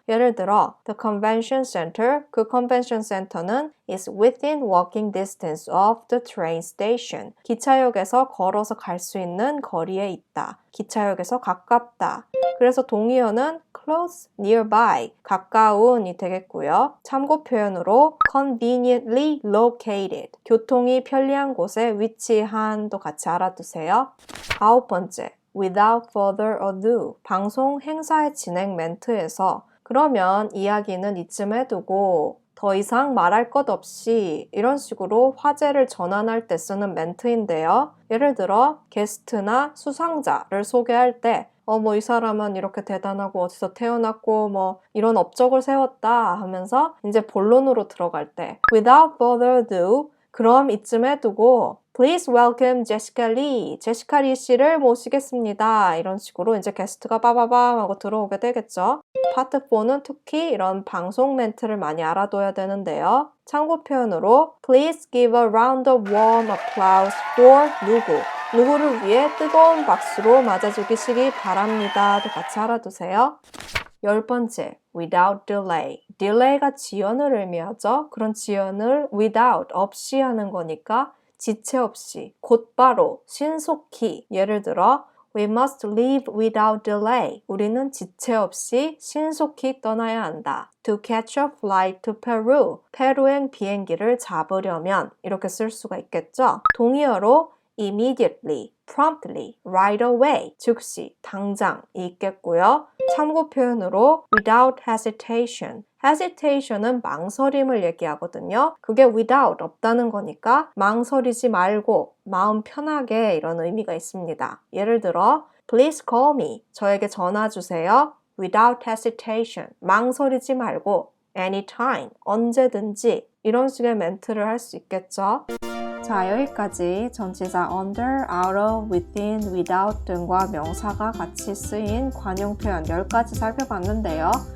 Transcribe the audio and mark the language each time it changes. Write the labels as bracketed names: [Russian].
[Korean] 예를 들어 [English] the convention center, [Korean] 그 [English] convention center는 is within walking distance of the train station. [Korean] 기차역에서 걸어서 갈 수 있는 거리에 있다. 기차역에서 가깝다. 그래서 동의어는 close, nearby, 가까운이 되겠고요. 참고 표현으로 [English] conveniently located, [Korean] 교통이 편리한 곳에 위치한도 같이 알아두세요. 9번째, [English] without further ado, [Korean] 방송 행사의 진행 멘트에서 그러면 이야기는 이쯤 두고 더 이상 말할 것 없이 이런 식으로 화제를 전환할 때 쓰는 멘트인데요. 예를 들어 게스트나 수상자를 소개할 때 뭐 이 사람은 이렇게 대단하고 어디서 태어났고 뭐 이런 업적을 세웠다 하면서 이제 본론으로 들어갈 때 [English] without further ado [Korean] 그럼 이쯤에 두고 [English] Please welcome Jessica Lee. [Korean] 제시카 리 씨를 모시겠습니다. 이런 식으로 이제 게스트가 빠바밤 하고 들어오게 되겠죠. 파트 4는 특히 이런 방송 멘트를 많이 알아둬야 되는데요. [English] 참고 표현으로 Please give a round of warm applause for [Korean] 누구. 누구를 위해 뜨거운 박수로 맞아주시기 바랍니다도 같이 알아두세요. 10번째, [English] without delay. [Korean] delay가 지연을 의미하죠. 그런 지연을 without, 없이 하는 거니까 지체 없이, 곧바로, 신속히. 예를 들어, [English] We must leave without delay. [Korean] 우리는 지체 없이 신속히 떠나야 한다. [English] To catch a flight to Peru. [Korean] 페루행 비행기를 잡으려면 이렇게 쓸 수가 있겠죠. 동의어로 [English] immediately, promptly, right away, [Korean] 즉시, 당장이 있겠고요. 참고 표현으로 [English] without hesitation. [Korean] hesitation은 망설임을 얘기하거든요. 그게 without, 없다는 거니까 망설이지 말고 마음 편하게 이런 의미가 있습니다. 예를 들어 [English] Please call me. [Korean] 저에게 전화 주세요. [English] Without hesitation. [Korean] 망설이지 말고 anytime. 언제든지 이런 식의 멘트를 할 수 있겠죠. 자, 여기까지 전치사 under, out of, within, without 등과 명사가 같이 쓰인 관용 표현 10가지 살펴봤는데요.